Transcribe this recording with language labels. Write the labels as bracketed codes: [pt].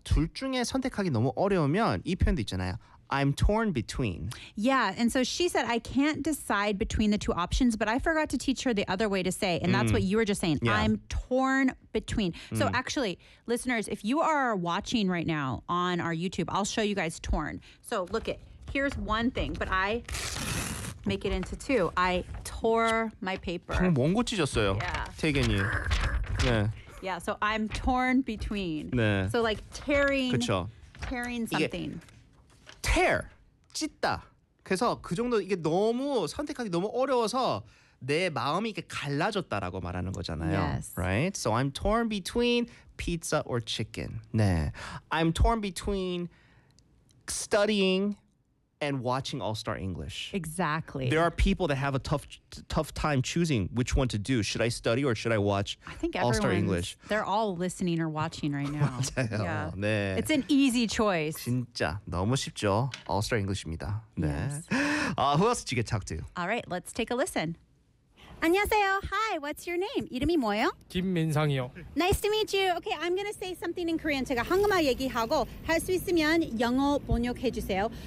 [ko] 둘 중에 선택하기 너무 어려우면 이 표현도 있잖아요. [en] I'm torn between. Yeah, and so she said, I can't decide between the two options, but I forgot to teach her the other way to say, and that's what you were just saying. Yeah. I'm torn between. So actually, listeners, if you are watching right now on our YouTube, I'll show you guys torn. So look it. Here's one thing, but I make it into two. I tore my paper. [ko] 방금 원고 찢었어요. [en] Yeah. [ko] 태근이. 네. [en] Yeah, so I'm torn between. [ko] 네. [en] So like tearing, [ko] 그쵸. [en] Tearing something. Tear, 찢다. [ko] 그래서 그 정도 이게 너무 선택하기 너무 어려워서 내 마음이 이렇게 갈라졌다라고 말하는 거잖아요. [en] Yes. Right? So I'm torn between pizza or chicken. 네. I'm torn between studying and watching All Star English. Exactly. There are people that have a tough time choosing which one to do. Should I study or should I watch All Star English? They're all listening or watching right now. [ko] 맞아요. Yeah. 네. [en] It's an easy choice. [ko] 진짜 너무 쉽죠. All Star English입니다. 네. [en] Yes. Who else did you get to talk to? All right, let's take a listen. [ko] 안녕하세요. [en] Hi, what's your name? [ko] 이름이 뭐예요? 김민상이요. [en] Nice to meet you. Okay, I'm going to say something in Korean. [ko] 제가 한국말 얘기하고 할 수 있으면 영어 번역해 주세요.